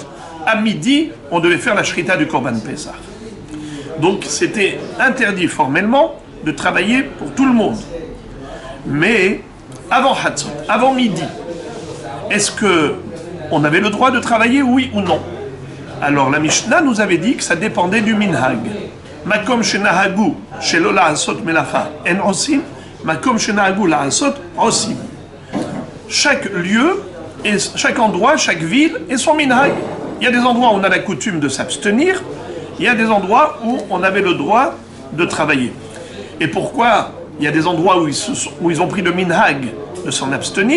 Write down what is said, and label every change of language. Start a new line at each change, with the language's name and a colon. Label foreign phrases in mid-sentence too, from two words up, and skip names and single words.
French: À midi, on devait faire la shrita du
Hebrew: קרבן פסח.
French: Donc c'était interdit formellement de travailler pour tout le monde. Mais avant Hatzot, avant midi, est-ce qu'on avait le droit de travailler, oui ou non? Alors la Mishnah nous avait dit que ça dépendait du minhag.
Hebrew: מקום שנהגו שלא לעשות מלאכה אין עושים, מקום שנהגו לעשות עושים.
French: Chaque lieu, et chaque endroit, chaque ville et son minhag. Il y a des endroits où on a la coutume de s'abstenir, il y a des endroits où on avait le droit de travailler. Et pourquoi il y a des endroits où ils ont pris le minhag de s'en abstenir?